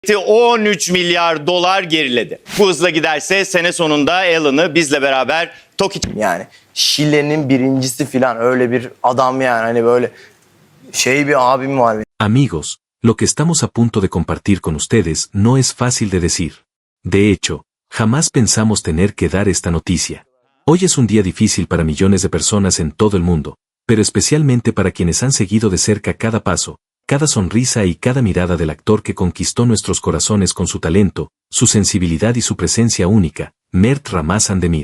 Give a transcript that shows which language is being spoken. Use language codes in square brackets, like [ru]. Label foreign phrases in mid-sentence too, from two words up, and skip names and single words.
[tr] 13 milyar dolar geriledi. Bu hızla giderse sene sonunda Alan'ı bizle beraber Yani Şile'nin birincisi falan öyle bir adam yani hani böyle şey bir abim var. [es] Amigos, lo que estamos a punto de compartir con ustedes no es fácil de decir. De hecho, jamás pensamos tener que dar esta noticia. Hoy es un día difícil para millones de personas en todo el mundo, pero especialmente para quienes han seguido de cerca cada paso, cada sonrisa y cada mirada del actor que conquistó nuestros corazones con su talento, su sensibilidad y su presencia única, Mert Ramazan Demir.